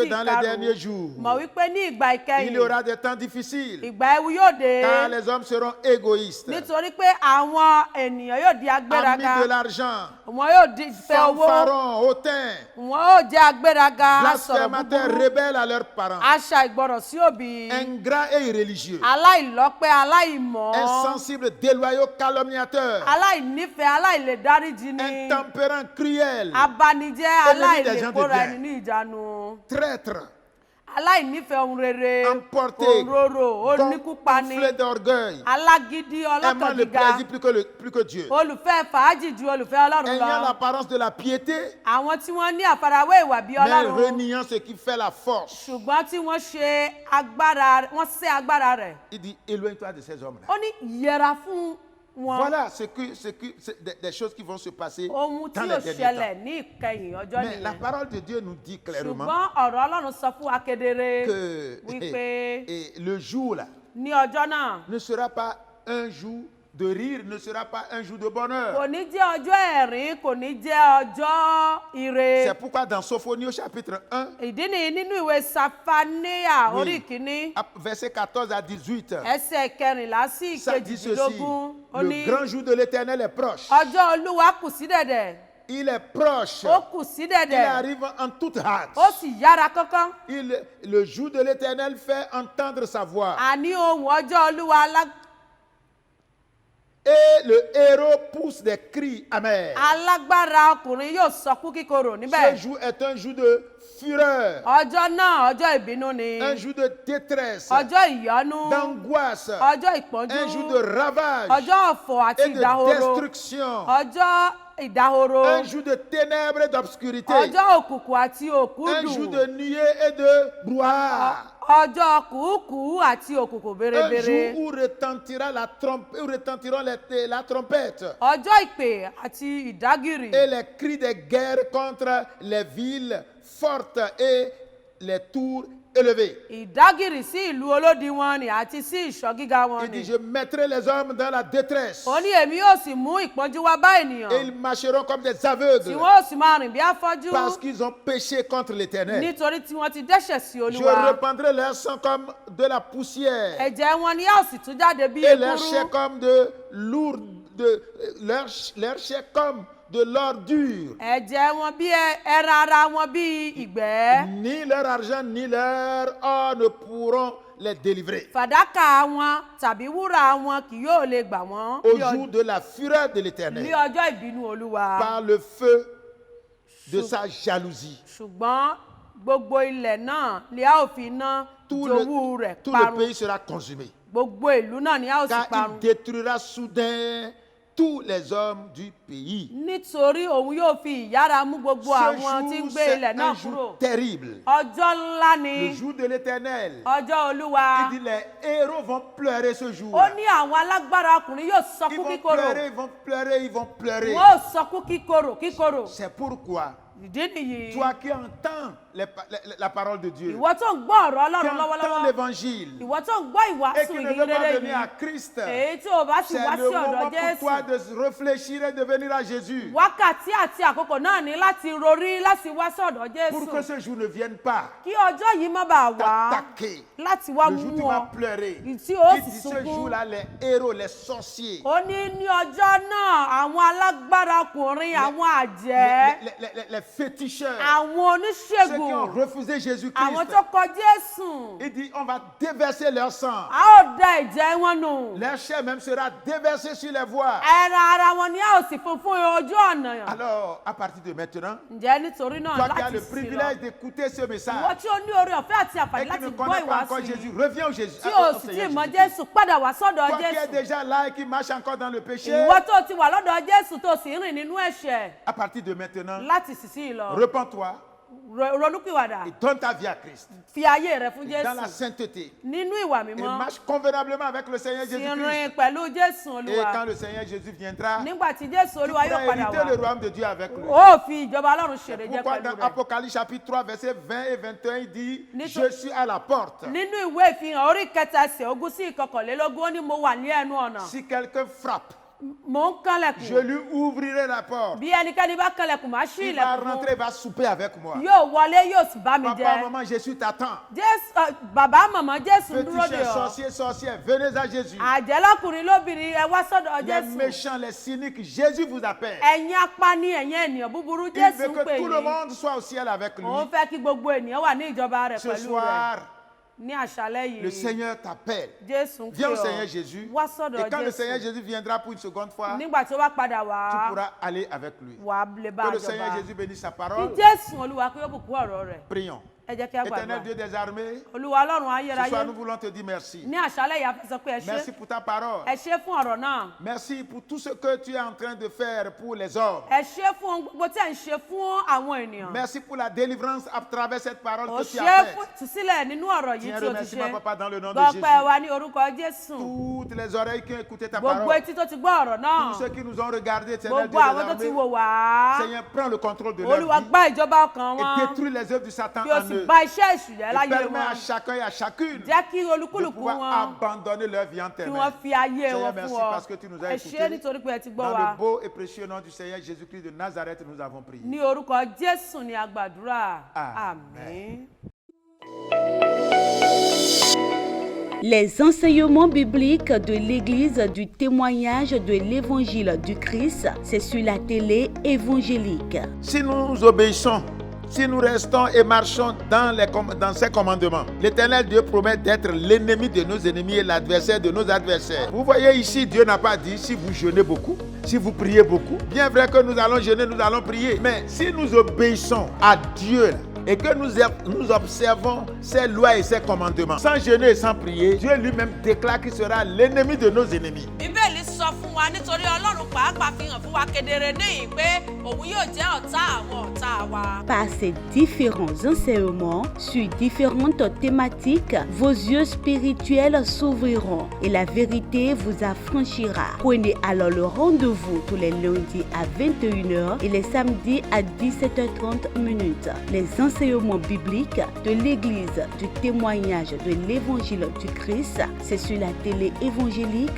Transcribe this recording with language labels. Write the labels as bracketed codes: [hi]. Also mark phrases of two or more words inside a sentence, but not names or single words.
[fr] que dans les derniers [yo] ìkarùn-ún [fr] jours, [yo] mọ̀ wípé ní ìgbà [fr] il y [yo] ìkẹyìn [fr] aura des temps difficiles, [yo] ìgbà ewu yóò dé, [fr] car les hommes seront égoïstes, [yo] nítorí pé àwọn ènìyàn yóò di [fr] amis [yo] agbéraga, [fr] de l'argent, [yo] wọn yóò di fẹ́ owó, [fr] fanfarons, hautains, [yo] wọn yóò jẹ́ agbéraga, asọ̀rọ̀ [fr] blasphémateurs, [yo] búburú, [fr] rebelles à leurs parents, [yo] aṣa ìgbọràn sí òbí, [fr] ingrats et irréligieux, [yo] aláìlọ́pẹ́, aláìmọ̀, [fr] insensibles, déloyaux, calomniateurs, [yo] aláìnífẹ̀ẹ́, aláìlèdáríjì ni, [fr] intempérants, cruels, [yo] abanijẹ́, [fr] Ennemis des gens de [yo] aláìlèkóra [fr] bien. [yo] ẹni ní ìjánu, [fr] traîtres, [yo] aláìnífẹ̀ẹ́ ohun rere, [fr] emporté, [yo] òǹrorò, oníkúpani, [fr] gonflé d'orgueil, [yo] alágídí, [fr] aimant [yo] ọlọ́kàn [fr] le [yo] gíga, [fr] plaisir plus que Dieu, [yo] olùfẹ́ fàájì ju olùfẹ́ Ọlọ́run [fr] ayant [yo] lọ. [fr] l'apparence de la piété, [yo] Àwọn tí wọ́n ní àfarawé ìwà bí [fr] mais [yo] Ọlọ́run, [fr] reniant ce qui fait la force. [yo] ṣùgbọ́n tí wọ́n ṣe agbára, wọ́n sé agbára rẹ̀. [fr] Il dit, éloigne-toi de ces hommes-là. [yo] Ó ní yẹra fún wọn. [fr] Voilà des choses qui vont se passer [yo] Ohun [fr] dans [yo] tí [fr] les [yo] yóò [fr] derniers [yo] ṣẹlẹ̀ [fr] temps. [yo] ní ìkẹyìn ọjọ́ [fr] Mais la [yo] nìyẹn. [fr] parole de Dieu nous dit clairement [yo] Ṣùgbọ́n ọ̀rọ̀ Ọlọ́run sọ fún wa kedere [fr] que [yo] wípé [fr] et le jour là [yo] ní ọjọ́ náà [fr] ne sera pas un jour de rire, ne sera pas un jour de bonheur. [yo] kò ní jẹ́ ọjọ́ ẹ̀rín, kò ní jẹ́ ọjọ́ ire. [fr] C'est pourquoi dans Sophonie au chapitre 1, [yo] Ìdí nìyí nínú ìwé Safaniah [fr] Oui. [yo] orí kìíní [fr] verset 14 à 18, [yo] ẹsẹ̀ kẹrìnlá sí [fr] ça dit ceci, [yo] ìkejìdínlógún. Ó ní [fr] le grand jour de l'Éternel est proche. [yo] ọjọ́ Olúwa kù sí dẹ̀dẹ̀, [fr] Il est proche. [yo] ó kù sí [fr] Il [yo] dẹ̀dẹ̀, [fr] arrive en toute hâte. [yo] ó sì yára kánkán. [fr] Le jour de l'Éternel fait entendre sa voix. [yo] Àní ohùn ọjọ́ Olúwa [fr] Et le héros pousse des cris amers. [yo] alágbára ọkùnrin yóò sọkún kíkorò [fr] Ce [yo] níbẹ̀. [fr] jour est un jour de fureur, [yo] Ọjọ́ náà ọjọ́ ìbínú ni, [fr] un jour de détresse, [yo] ọjọ́ ìyọnu, [fr] d'angoisse, [yo] ọjọ́ [fr] un [yo] ìpọ́njú, [fr] jour de ravage [yo] ọjọ́ ọ̀fọ̀ àti [fr] et de [yo] ìdahoro, [fr] destruction, [yo] ọjọ́ ìdahoro, [fr] un jour de ténèbres et d'obscurité, [yo] ọjọ́ òkùnkùn àti [fr] un [yo] òkúdù, [fr] jour de nuée et de brouhaha, [yo] ọjọ́ kùúkùú àti òkùnkùn [fr] un [yo] bérebére, [fr] jour où retentira la trompe, où retentiront la trompette [yo] ọjọ́ ìpè àti ìdágìrì, [fr] et les cris de guerre contre les villes fortes et les tours élevées. [yo] ìdágìrì sí ìlú olódiwọ̀n ni àti sí ìṣọ́ gíga wọn [fr] Il [yo] ni. [fr] dit, je mettrai les hommes dans la détresse [yo] Ó ní èmi yóò sì mú ìpọ́njú wá bá [fr] et [yo] ènìyàn, [fr] ils marcheront comme des [yo] tí [fr] aveugles [yo] wọ́n ó sì máa rìn bí afọ́jú, [fr] parce qu'ils ont péché contre l'Éternel. [yo] nítorí tí wọ́n ti dẹ́ṣẹ̀ sí [fr] Je [yo] Olúwa. [fr] répandrai leur sang comme de la poussière [yo] Ẹ̀jẹ̀ wọn ni yóò sì tún jáde bí [fr] et leur [yo] ekuru, [fr] chair comme de lourd, leur chair comme de l'ordure. [yo] ẹ̀jẹ̀ wọn bí ẹran ara wọn bí ìgbẹ́. [fr] Ni leur argent ni leur or ne pourront les délivrer. [yo] Fàdákà wọn tàbí wúrà wọn kì yóò lè gbà wọ́n [fr] Au jour de la fureur de [yo] ní [fr] l'Éternel, [yo] ọjọ́ ìbínú Olúwa. [fr] par le feu de sa jalousie. [yo] Ṣùgbọ́n gbogbo ilẹ̀ náà ni a ó fi iná jowú rẹ̀ [fr] Tout le [yo] parun. [fr] pays sera consumé. [yo] Gbogbo ìlú náà ni a ó sì [fr] Car il [yo] parun. [fr] détruira soudain tous les hommes du pays. [yo] Nítorí òun yóò fi ìyára mú gbogbo [fr] Ce [yo] àwọn tí ń [fr] jour, [yo] gbé [fr] c'est [yo] ilẹ̀ náà [fr] un [yo] kúrò. [fr] jour terrible. [yo] Ọjọ́ ńlá [fr] Le [yo] ni, [fr] jour de l'Éternel. [yo] ọjọ́ Olúwa. [fr] Il dit, les héros vont pleurer ce jour. [yo] Ó ní àwọn alágbára ọkùnrin yóò [fr] Ils [yo] sọkún [fr] vont [yo] kíkorò. [fr] pleurer, ils vont pleurer, ils vont pleurer. [yo] Wọ́n ó sọkún kíkorò. [fr] C'est pourquoi, [yo] Ìdí nìyí. [fr] toi qui entends la parole de Dieu, [yo] Ìwọ tó ń gbọ́ ọ̀rọ̀ [fr] qui [yo] Ọlọ́run [fr] entends [yo] lọ́wọ́lọ́wọ́. [fr] l'évangile, [yo] Ìwọ tó ń gbọ́ [fr] et [yo] ìwàásù [fr] qui ne [yo] ìyìn [fr] veut pas [yo] rere [fr] venir à [yo] yìí. [fr] Christ, [yo] Èyí tí o bá sì [fr] c'est [yo] wá [fr] le [yo] sí ọ̀dọ̀ [fr] moment pour [yo] Jésù. [fr] toi de réfléchir et de venir à Jésus. [yo] Wákàtí àti àkókò náà ní láti rorí láti wá sí ọ̀dọ̀ [fr] Pour que [yo] Jésù. [fr] ce jour ne vienne pas [yo] Kí ọjọ́ yìí má bàa wá [fr] t'attaquer. [yo] láti wá [fr] Le jour où tu [yo] mú [fr] vas [yo] ọ. [fr] pleurer. [yo] Tí ó [fr] Il [yo] sì [fr] dit ce [yo] sunkún. [fr] jour-là, les héros, les sorciers, [yo] Ó ní ọjọ́ náà àwọn alágbára ọkùnrin, àwọn àjẹ́, [fr] les féticheurs, [yo] àwọn [fr] ceux qui ont [yo] oníṣègùn, [fr] refusé Jésus-Christ, [yo] àwọn tó kọ Jésù. [fr] il dit on va déverser leur sang. [yo] A ó da ẹ̀jẹ̀ wọn nù. [fr] Leur chair même sera déversée sur les voies. [yo] Ẹran ara wọn ni a ó sì fún ojú ọ̀nà. [fr] Alors, à partir de maintenant, [yo] Ǹjẹ́ nítorí náà [fr] toi qui as [yo] láti [fr] le [yo] sí lọ. [fr] privilège d'écouter ce [yo] Ìwọ [fr] message [yo] tí ó ní oore ọ̀fẹ́ àti [fr] et [yo] àǹfààní [fr] qui [yo] láti [fr] ne [yo] gbọ́ [fr] connaît pas encore [yo] ìwàásù [fr] Jésus, [yo] yìí, [fr] reviens au Jésus. [yo] tí [fr] au [yo] o sì [fr] Seigneur [yo] ti mọ [fr] Jésus-Christ. [yo] Jésù padà wá sọ́dọ̀ [fr] Toi qui es [yo] Jésù. [fr] déjà là et qui marche encore dans le péché, [yo] Ìwọ tó ti wà lọ́dọ̀ Jésù tó sì ń rìn nínú ẹ̀ṣẹ̀, [fr] à partir de maintenant, [yo] láti sísí lọ [fr] repens-toi [yo] ronúpìwàdà, [fr] et donne ta vie à Christ [yo] fi ayé rẹ fún [fr] dans la [yo] Jésù [fr] sainteté [yo] nínú ìwà [fr] et [yo] mímọ́, [fr] marche convenablement avec le Seigneur [yo] sì [fr] Jésus-Christ. [yo] rìn pẹ̀lú Jésù [fr] Et [yo] Olúwa. [fr] quand le Seigneur Jésus viendra, [yo] Nígbà tí Jésù [fr] tu [yo] Olúwa [fr] pourras [yo] yóò padà [fr] hériter le [yo] wá, [fr] royaume de Dieu avec lui. [yo] ó fi ìjọba Ọlọ́run ṣèrè jẹ [fr] Pourquoi [yo] pẹ̀lú [fr] dans [yo] rẹ̀. [fr] Apocalypse chapitre 3 versets 20 et 21 il dit [yo] Nítorí- [fr] je suis à la porte. [yo] Nínú ìwé ìfihàn orí kẹta ẹsẹ̀ ogún sí ìkọkànlélógún, ó ní mo wà ní ẹnu ọ̀nà, [fr] Si quelqu'un frappe, [yo] mò ń [fr] je [yo] kànlẹ̀kùn. [fr] lui ouvrirai la porte. [yo] Bí ẹnikẹ́ni bá kànlẹ̀kùn, máa ṣí [fr] Il va [yo] ilẹ̀kùn [fr] rentrer, il va souper avec moi. [yo] fún. Yóò wọlé, yóò sì bá mi [fr] Papa, [yo] jẹ. [fr] maman, Jésus t'attend. [yo] Bàbá màmá Jésù ń dúró de [fr] Féticheurs, [yo] ọ. [fr] sorciers, sorcières, venez à Jésus. [yo] Àjẹ́lọ́kùnrin lóbìnrin, ẹ wá sọ́dọ̀ [fr] Les [yo] Jésù. [fr] méchants, les cyniques, Jésus vous appelle. [yo] Ẹ̀yin apani, ẹ̀yin ènìyàn búburú, [fr] Il [yo] Jésù [fr] veut [yo] ń [fr] que [yo] pè [fr] tout le [yo] yín. [fr] monde soit au ciel avec lui. [yo] Òun fẹ́ kí gbogbo ènìyàn wà ní ìjọba rẹ̀ [fr] Ce [yo] pẹ̀lú rẹ̀. [fr] soir, [yo] Ní àṣálẹ́ [fr] le [yo] yìí, [fr] Seigneur t'appelle. [yo] Jésù ń pè [fr] Viens au Seigneur [yo] ọ́. [fr] Jésus. [yo] Wá [fr] Et [yo] sọ́dọ̀ [fr] quand le Seigneur [yo] Jésù. [fr] Jésus viendra pour une seconde fois, [yo] Nígbà tí ó bá padà [fr] tu [yo] wá, [fr] pourras aller avec lui. [yo] wà á lè bá [fr] Que [yo] a [fr] le Seigneur [yo] jọba. [fr] Jésus bénisse sa [yo] Kí [fr] parole. [yo] Jésù Olúwa kí ó bùkún ọ̀rọ̀ rẹ̀. [fr] Prions. [yo] ẹ jẹ́ kí a [fr] Éternel [yo] gbàdúrà. [fr] Dieu des armées, [yo] Olúwa Ọlọ́run [fr] ce soir [yo] ayérayé, [fr] nous voulons te dire merci. [yo] ní àṣálẹ́ yìí a fẹ́ sọ pé ẹ [fr] Merci [yo] ṣé. [fr] pour ta parole. [yo] Ẹ ṣé fún ọ̀rọ̀ náà. [fr] Merci pour tout ce que tu es en train de faire pour les hommes. [yo] Ẹ ṣé fún ohun gbogbo tí ẹ̀ ń ṣe fún àwọn ènìyàn. [fr] Merci pour la délivrance à travers cette parole [yo] Ó [fr] que tu [yo] ṣé [fr] as [yo] fún [fr] faite. [yo] ìtúsílẹ̀ nínú ọ̀rọ̀ yìí [fr] Tiens, [yo] tí o ti [fr] remerciement, [yo] ṣe. [fr] papa, dans le nom de [yo] Gbọ́pẹ́ [fr] Jésus. [yo] wa ní orúkọ Jésù. [fr] Toutes les oreilles qui ont écouté ta [yo] Gbogbo [fr] parole, [yo] etí tó ti gbọ́ ọ̀rọ̀ náà. [fr] tous ceux qui nous ont regardés, Éternel Dieu [yo] Gbogbo àwọn [fr] des [yo] tó ti [fr] armées, [yo] wò wá. [fr] Seigneur, prends le contrôle de leur [yo] Olúwa [fr] vie [yo] gba ìjọba ọkàn [fr] et [yo] wọn. [fr] détruis les œuvres du Satan [yo] Kí o [fr] en [yo] sì [fr] eux. [yo] bà iṣẹ́ èṣù jẹ́ [fr] Et [yo] láyé [fr] permets à [yo] wọn. [fr] chacun et à chacune [yo] Jẹ́ kí [fr] de [yo] olúkúlùkù [fr] pouvoir [yo] wọn [fr] abandonner leur vie en tes [yo] kí [fr] mains. [yo] wọ́n fi ayé [fr] Seigneur, [yo] wọn [fr] merci [yo] fún ọ. [fr] parce que tu nous as [yo] Ẹ ṣé [fr] écoutés. [yo] nítorí pé ẹ ti gbọ́ [fr] Dans [yo] wa. [fr] le beau et précieux nom du Seigneur Jésus-Christ de Nazareth, nous avons prié. [yo] Ní orúkọ Jésù ni a gbàdúrà. [fr] Amen. [yo] Àmín. [fr] Les enseignements bibliques de l'Église du témoignage de l'Évangile du Christ, c'est sur la télé évangélique. Si nous obéissons, si nous restons et marchons dans ses commandements, l'Éternel Dieu promet d'être l'ennemi de nos ennemis et l'adversaire de nos adversaires. Vous voyez ici, Dieu n'a pas dit si vous jeûnez beaucoup, si vous priez beaucoup. Bien vrai que nous allons jeûner, nous allons prier. Mais si nous obéissons à Dieu et que nous observons ses lois et ses commandements, sans jeûner et sans prier, Dieu lui-même déclare qu'il sera l'ennemi de nos ennemis. [yo] Bíbélì sọ fún wa nítorí Ọlọ́run pàápàá fi hàn fún wa kedere níyìn pé òun yóò jẹ́ ọ̀tá àwọn ọ̀tá wa. [fr] Par ces différents enseignements sur différentes thématiques, vos yeux spirituels s'ouvriront et la vérité vous affranchira. Prenez alors le rendez-vous tous les lundis à 21h et les samedis à 17h30. Les enseignements bibliques de l'Église du témoignage de l'Évangile du Christ, c'est sur la télé évangélique.